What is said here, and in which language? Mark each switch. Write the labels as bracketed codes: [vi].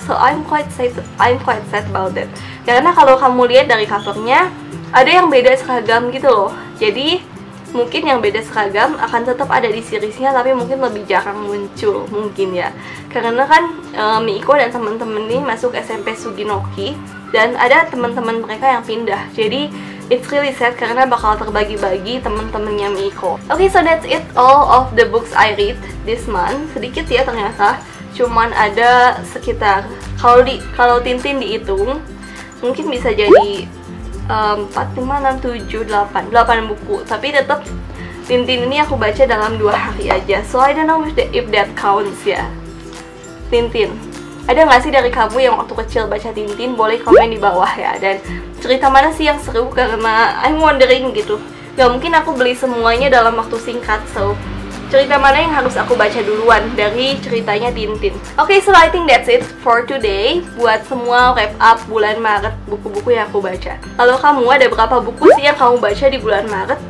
[en] So I'm quite sad about that. [id] Karena kalau kamu lihat dari covernya, ada yang beda seragam gitu loh. Jadi mungkin yang beda seragam akan tetap ada di seriesnya, tapi mungkin lebih jarang muncul mungkin ya. Karena kan Miiko dan teman-teman ini masuk SMP Suginoki, dan ada teman-teman mereka yang pindah. Jadi [en] it's really sad [id] karena bakal terbagi-bagi teman-temannya Miiko. [en] Okay, so that's it all of the books I read this month. [id] Sedikit ya ternyata, cuman ada sekitar, kalau Tintin dihitung mungkin bisa jadi 4, 5, 6, 7, 8 buku. Tapi tetap Tintin ini aku baca dalam 2 hari aja. [en] So I don't know if that counts ya. [id] Tintin, ada nggak sih dari kamu yang waktu kecil baca Tintin? Boleh komen di bawah ya. Dan cerita mana sih yang seru, karena [en] I'm wondering [id] gitu. Gak mungkin aku beli semuanya dalam waktu singkat. So cerita mana yang harus aku baca duluan dari ceritanya Tintin. [en] Okay, so I think that's it for today. [id] Buat semua wrap up bulan Maret buku-buku yang aku baca. Kalau kamu ada berapa buku sih yang kamu baca di bulan Maret?